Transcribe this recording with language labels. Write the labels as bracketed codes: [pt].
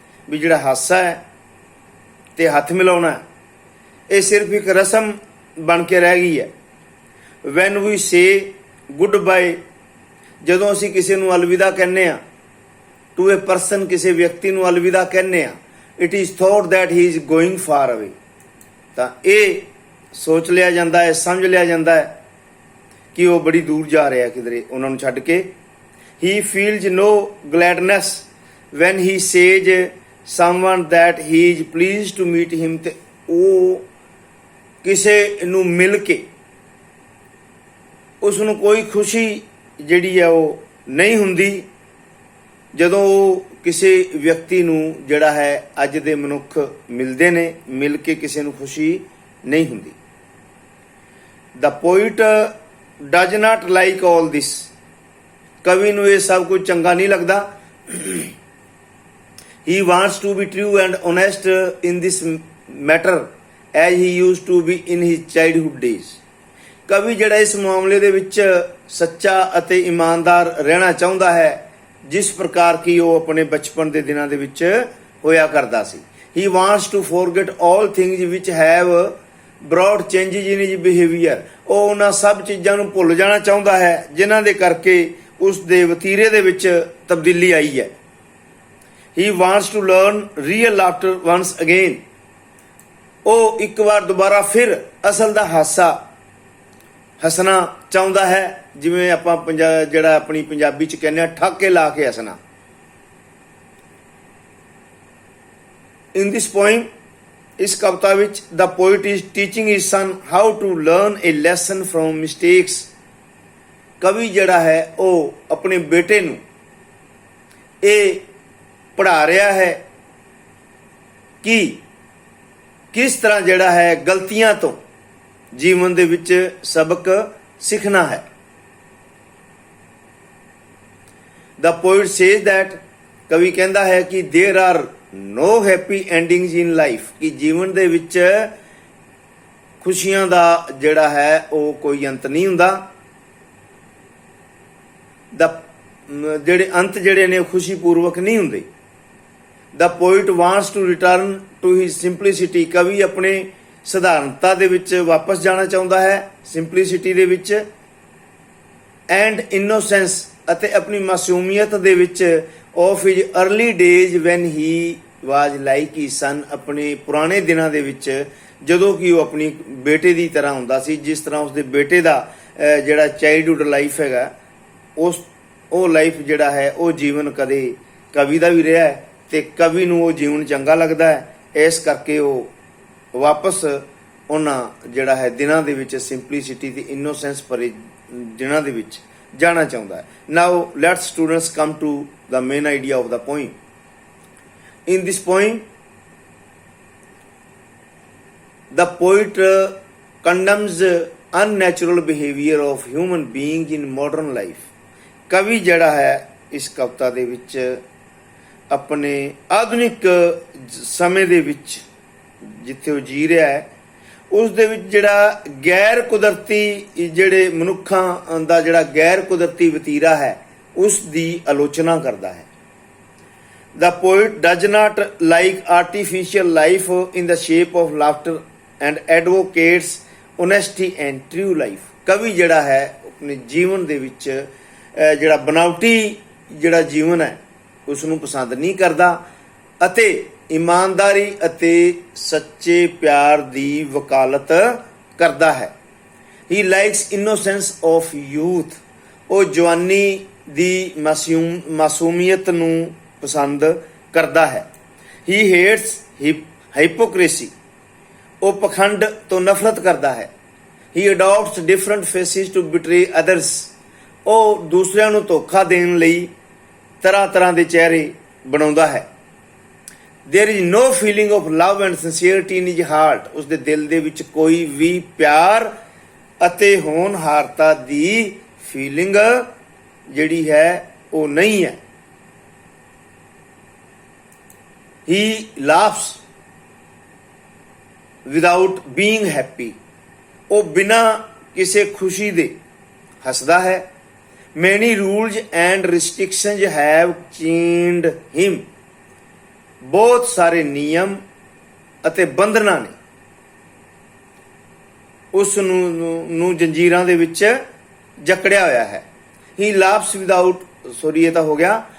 [pa] ਵੀ ਜਿਹੜਾ ਹਾਸਾ ਹੈ ਤੇ ਹੱਥ ਮਿਲਾਉਣਾ ਇਹ ਸਿਰਫ ਇੱਕ ਰਸਮ ਬਣ ਕੇ ਰਹਿ ਗਈ ਹੈ। [en] When we say goodbye, [pa] ਜਦੋਂ ਅਸੀਂ ਕਿਸੇ ਨੂੰ ਅਲਵਿਦਾ ਕਹਿੰਦੇ ਆ, [en] to a person, [pa] ਕਿਸੇ ਵਿਅਕਤੀ ਨੂੰ ਅਲਵਿਦਾ ਕਹਿੰਦੇ ਆ, [en] it is thought that he is going far away। [pa] ਤਾਂ ਇਹ ਸੋਚ ਲਿਆ ਜਾਂਦਾ ਹੈ, ਸਮਝ ਲਿਆ ਜਾਂਦਾ ਹੈ ਕਿ ਉਹ ਬੜੀ ਦੂਰ ਜਾ ਰਿਹਾ ਕਿਧਰੇ ਉਹਨਾਂ ਨੂੰ ਛੱਡ ਕੇ। [en] He feels no gladness when he says someone that he is pleased to meet him। [pa] ਤੇ ਉਹ ਕਿਸੇ ਨੂੰ ਮਿਲ ਕੇ ਉਸ ਨੂੰ ਕੋਈ ਖੁਸ਼ੀ ਜਿਹੜੀ ਹੈ ਉਹ ਨਹੀਂ ਹੁੰਦੀ ਜਦੋਂ ਉਹ ਕਿਸੇ ਵਿਅਕਤੀ ਨੂੰ ਜਿਹੜਾ ਹੈ ਅੱਜ ਦੇ ਮਨੁੱਖ ਮਿਲਦੇ ਨੇ, ਮਿਲ ਕੇ ਕਿਸੇ ਨੂੰ ਖੁਸ਼ੀ ਨਹੀਂ ਹੁੰਦੀ। [en] The poet does not like all this। [pa] ਕਵੀ ਨੂੰ ਇਹ ਸਭ ਕੁਝ ਚੰਗਾ ਨਹੀਂ ਲੱਗਦਾ। [en] He wants to be true and honest in this matter as he used to be in his childhood days। [pa] ਕਵੀ ਜਿਹੜਾ ਇਸ ਮਾਮਲੇ ਦੇ ਵਿੱਚ ਸੱਚਾ ਅਤੇ ਇਮਾਨਦਾਰ ਰਹਿਣਾ ਚਾਹੁੰਦਾ ਹੈ ਜਿਸ ਪ੍ਰਕਾਰ ਕਿ ਉਹ ਆਪਣੇ ਬਚਪਨ ਦੇ ਦਿਨਾਂ ਦੇ ਵਿੱਚ ਹੋਇਆ ਕਰਦਾ ਸੀ। [en] He wants to forget all things which have brought changes in his behavior। [pa] ਉਹ ਉਹਨਾਂ ਸਭ ਚੀਜ਼ਾਂ ਨੂੰ ਭੁੱਲ ਜਾਣਾ ਚਾਹੁੰਦਾ ਹੈ ਜਿਨ੍ਹਾਂ ਦੇ ਕਰਕੇ ਉਸ ਦੇ ਵਤੀਰੇ ਦੇ ਵਿੱਚ ਤਬਦੀਲੀ ਆਈ ਹੈ। [en] He wants to learn real laughter once again। [pa] ਉਹ ਇੱਕ ਵਾਰ ਦੁਬਾਰਾ ਫਿਰ ਅਸਲ ਦਾ ਹਾਸਾ ਹੱਸਣਾ ਚਾਹੁੰਦਾ ਹੈ, ਜਿਵੇਂ ਆਪਾਂ ਜਿਹੜਾ ਆਪਣੀ ਪੰਜਾਬੀ 'ਚ ਕਹਿੰਦੇ ਆ ਠਾਕੇ ਲਾ ਕੇ ਹੱਸਣਾ। [en] In this poem, [pa] ਇਸ ਕਵਿਤਾ ਵਿੱਚ [en] the poet is teaching his son how to learn a lesson from mistakes। [pa] ਕਵੀ ਜਿਹੜਾ ਹੈ ਉਹ ਆਪਣੇ ਬੇਟੇ ਨੂੰ ਇਹ ਪੜ੍ਹਾ ਰਿਹਾ ਹੈ ਕਿ ਕਿਸ ਤਰ੍ਹਾਂ ਜਿਹੜਾ ਹੈ ਗਲਤੀਆਂ ਤੋਂ ਜੀਵਨ ਦੇ ਵਿੱਚ ਸਬਕ ਸਿੱਖਣਾ ਹੈ। [en] The poet says that [pa] ਕਵੀ ਕਹਿੰਦਾ ਹੈ ਕਿ [en] there are no happy endings in life। [pa] ਕਿ ਜੀਵਨ ਦੇ ਵਿੱਚ ਖੁਸ਼ੀਆਂ ਦਾ ਜਿਹੜਾ ਹੈ ਉਹ ਕੋਈ ਅੰਤ ਨਹੀਂ ਹੁੰਦਾ। ਦਾ ਜਿਹੜੇ ਅੰਤ ਜਿਹੜੇ ਨੇ ਖੁਸ਼ੀਪੂਰਵਕ ਨਹੀਂ ਹੁੰਦੇ। [en] the poet wants to return to his simplicity, [pa] ਕਵੀ ਆਪਣੇ ਸਧਾਰਨਤਾ ਦੇ ਵਿੱਚ ਵਾਪਸ ਜਾਣਾ ਚਾਹੁੰਦਾ ਹੈ, ਸਿੰਪਲਿਸਿਟੀ ਦੇ ਵਿੱਚ, [en] and innocence, [pa] ਅਤੇ ਆਪਣੀ ਮਾਸੂਮੀਅਤ ਦੇ ਵਿੱਚ, [en] of his early days when he was like ਹੀ ਸਨ, [pa] ਆਪਣੇ ਪੁਰਾਣੇ ਦਿਨਾਂ ਦੇ ਵਿੱਚ ਜਦੋਂ ਕਿ ਉਹ ਆਪਣੀ ਬੇਟੇ ਦੀ ਤਰ੍ਹਾਂ ਹੁੰਦਾ ਸੀ, ਜਿਸ ਤਰ੍ਹਾਂ ਉਸਦੇ ਬੇਟੇ ਦਾ ਜਿਹੜਾ ਚਾਈਲਡਹੁੱਡ ਲਾਈਫ ਹੈਗਾ, ਉਹ ਲਾਈਫ ਜਿਹੜਾ ਹੈ ਉਹ ਜੀਵਨ ਕਦੇ ਕਵੀ ਦਾ ਵੀ ਰਿਹਾ ਹੈ ਤੇ ਕਵੀ ਨੂੰ ਉਹ ਜੀਵਨ ਚੰਗਾ ਲੱਗਦਾ ਹੈ। ਇਸ ਕਰਕੇ ਉਹ ਵਾਪਸ ਉਹਨਾਂ ਜਿਹੜਾ ਹੈ ਦਿਨਾਂ ਦੇ ਵਿੱਚ ਸਿੰਪਲਿਸਿਟੀ ਤੇ ਇਨੋਸੈਂਸ ਭਰੇ ਦਿਨਾਂ ਦੇ ਵਿੱਚ ਜਾਣਾ ਚਾਹੁੰਦਾ ਹੈ। [en] Now let students come to the main idea of the poem. In this poem the poet condemns unnatural behavior of human beings in modern life। [pa] ਕਵੀ ਜਿਹੜਾ ਹੈ ਇਸ ਕਵਿਤਾ ਦੇ ਵਿੱਚ ਆਪਣੇ ਆਧੁਨਿਕ ਸਮੇਂ ਦੇ ਵਿੱਚ ਜਿੱਥੇ ਉਹ ਜੀ ਰਿਹਾ ਹੈ ਉਸ ਦੇ ਵਿੱਚ ਜਿਹੜਾ ਗੈਰ ਕੁਦਰਤੀ ਜਿਹੜੇ ਮਨੁੱਖਾਂ ਦਾ ਜਿਹੜਾ ਗੈਰ ਕੁਦਰਤੀ ਵਤੀਰਾ ਹੈ ਉਸ ਦੀ ਆਲੋਚਨਾ ਕਰਦਾ ਹੈ। [en] The poet does not like artificial life in the shape of laughter and advocates honesty and true life। [pa] ਕਵੀ ਜਿਹੜਾ ਹੈ ਆਪਣੇ ਜੀਵਨ ਦੇ ਵਿੱਚ ਜਿਹੜਾ ਬਨਾਵਟੀ ਜਿਹੜਾ ਜੀਵਨ ਹੈ ਉਸ ਨੂੰ ਪਸੰਦ ਨਹੀਂ ਕਰਦਾ ਅਤੇ ਇਮਾਨਦਾਰੀ ਅਤੇ ਸੱਚੇ ਪਿਆਰ ਦੀ ਵਕਾਲਤ ਕਰਦਾ ਹੈ। [en] He likes innocence of youth। [pa] ਉਹ ਜਵਾਨੀ ਦੀ ਮਾਸੂਮੀਅਤ ਨੂੰ ਪਸੰਦ ਕਰਦਾ ਹੈ। [en] He hates hypocrisy। [pa] ਉਹ ਪਖੰਡ ਤੋਂ ਨਫ਼ਰਤ ਕਰਦਾ ਹੈ। [en] He adopts different faces to betray others। [pa] ਉਹ ਦੂਸਰਿਆਂ ਨੂੰ ਧੋਖਾ ਦੇਣ ਲਈ ਤਰ੍ਹਾਂ ਤਰ੍ਹਾਂ ਦੇ ਚਿਹਰੇ ਬਣਾਉਂਦਾ ਹੈ। [en] There is no feeling of love and sincerity in his heart। [pa] ਉਸਦੇ ਦਿਲ ਦੇ ਵਿੱਚ ਕੋਈ ਵੀ ਪਿਆਰ ਅਤੇ ਹੋਣਹਾਰਤਾ ਦੀ ਫੀਲਿੰਗ ਜਿਹੜੀ ਹੈ ਉਹ ਨਹੀਂ ਹੈ। [en] He laughs without being happy। [pa] ਉਹ ਬਿਨਾਂ ਕਿਸੇ ਖੁਸ਼ੀ ਦੇ ਹੱਸਦਾ ਹੈ। [en] Many rules and restrictions have chained him। [pa] ਬਹੁਤ ਸਾਰੇ ਨਿਯਮ ਅਤੇ ਬੰਧਨਾਂ ਨੇ ਉਸ ਨੂੰ ਜੰਜੀਰਾਂ ਦੇ ਵਿੱਚ ਜਕੜਿਆ ਹੋਇਆ ਹੈ। [en] He laughs without, [pa] ਇਹ ਤਾਂ ਹੋ ਗਿਆ।